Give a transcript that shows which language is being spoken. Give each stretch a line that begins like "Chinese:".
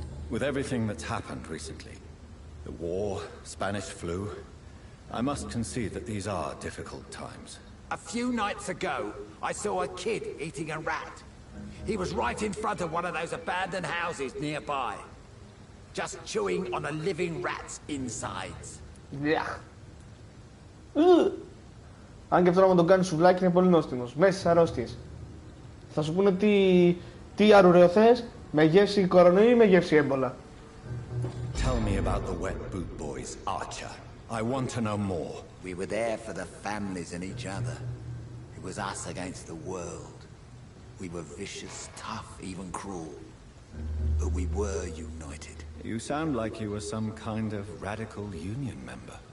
English: With everything that's happened recently, the war, Spanish flu, I must concede that these are difficult times. A few nights ago, I saw a kid eating a rat. He was right in front of one of those abandoned houses nearby. Just chewing on a living rat's insides. Yeah.
Greek: Αν και αυτό να τον κάνει σουβλάκι είναι πολύ νόστιμος. Μέσα στις αρρώστιες. Θα σου πούνε τι αρουραίο θες, με γεύση κορονοϊού ή με γεύση έμπολα.
English: Tell me about the wet boot boys, Archer. I want to know more. We were there for the families and each other. It was us against the world. We were vicious, tough, even cruel. But we were united. You sound like you were some kind of radical union member.